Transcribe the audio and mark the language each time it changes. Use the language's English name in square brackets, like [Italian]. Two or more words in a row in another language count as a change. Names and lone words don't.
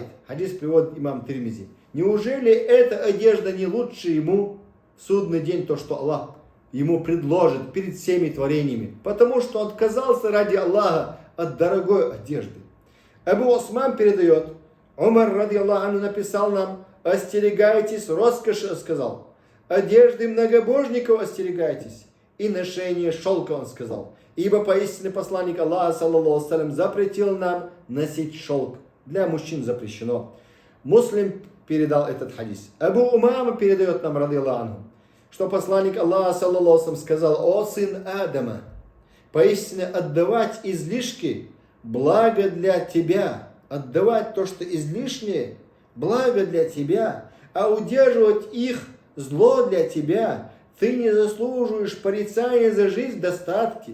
[Russian] Хадис приводит имам Тирмизи. Неужели эта одежда не лучше ему в судный день, то, что Аллах ему предложит перед всеми творениями, потому что он отказался ради Аллаха от дорогой одежды. Абу Осман передает: Умар, ради Аллаха, написал нам: остерегайтесь роскоши, сказал, одежды многобожников остерегайтесь, и ношение шелка, он сказал, ибо поистине посланник Аллаха, [Arabic] صلى الله عليه وسلم, [Russian] запретил нам носить шелк. Для мужчин запрещено. Муслим передал этот хадис. Абу Умама передает нам, [Arabic] رضي الله, [Russian] что посланник Аллаха, [Arabic] صلى الله عليه وسلم, [Russian] сказал: о сын Адама, поистине отдавать излишки благо для тебя, отдавать то, что излишнее, благо для тебя, а удерживать их зло для тебя. Ты не заслуживаешь порицания за жизнь в достатке.